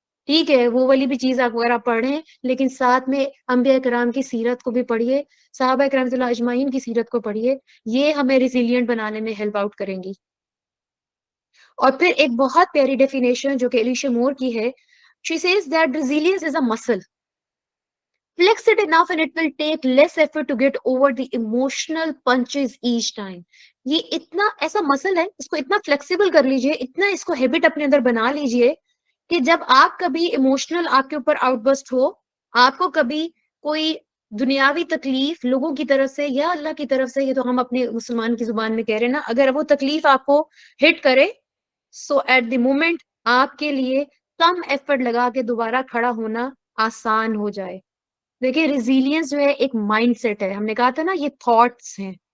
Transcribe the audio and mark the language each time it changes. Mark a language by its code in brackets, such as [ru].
[ur] ٹھیک ہے وہ والی بھی چیز آپ اگر آپ پڑھیں، لیکن ساتھ میں انبیاء کرام کی سیرت کو بھی پڑھیے، صحابہ کرام رضی اللہ اجمعین کی سیرت کو پڑھیے، یہ ہمیں ریزیلینٹ بنانے میں ہیلپ آؤٹ کریں گی۔ اور پھر ایک بہت پیاری ڈیفینیشن جو کہ ایلیشیا مور کی ہے، [en] she says that resilience is a muscle. Flex it enough and it will take less effort to get over the emotional punches each time. [ur] یہ اتنا ایسا مسل ہے، اس کو اتنا فلیکسیبل کر لیجئے، اتنا اس کو ہیبٹ اپنے اندر بنا لیجئے کہ جب آپ کبھی ایموشنل آپ کے اوپر آؤٹ برسٹ ہو، آپ کو کبھی کوئی دنیاوی تکلیف لوگوں کی طرف سے یا اللہ کی طرف سے، یہ تو ہم اپنے مسلمان کی زبان میں کہہ رہے ہیں نا، اگر وہ تکلیف آپ کو ہٹ کرے، [en] so at the moment [ur] آپ کے لیے کم ایفرٹ لگا کے دوبارہ کھڑا ہونا آسان ہو جائے۔ دیکھیں ریزیلینس جو ہے ایک مائنڈ سیٹ ہے، ہم نے کہا تھا نا یہ تھاٹس ہیں